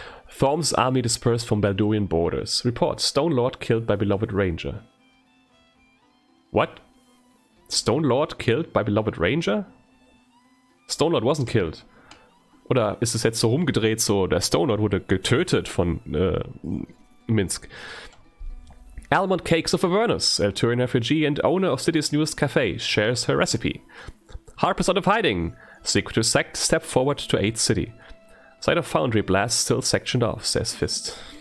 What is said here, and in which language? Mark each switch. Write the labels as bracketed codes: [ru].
[en] Thorm's army dispersed from Baldurian borders. Report, Stone Lord killed by beloved ranger. What? Stone Lord killed by beloved ranger? Stone Lord wasn't killed. [de] Oder ist es jetzt so rumgedreht, so der Stone Lord wurde getötet von Minsk. [en] Almond Cakes of Avernus, Elturian refugee and owner of city's newest cafe, shares her recipe. Harper's out of hiding. Secretive sect step forward to aid city. Site of foundry blast still sectioned off, says Fist.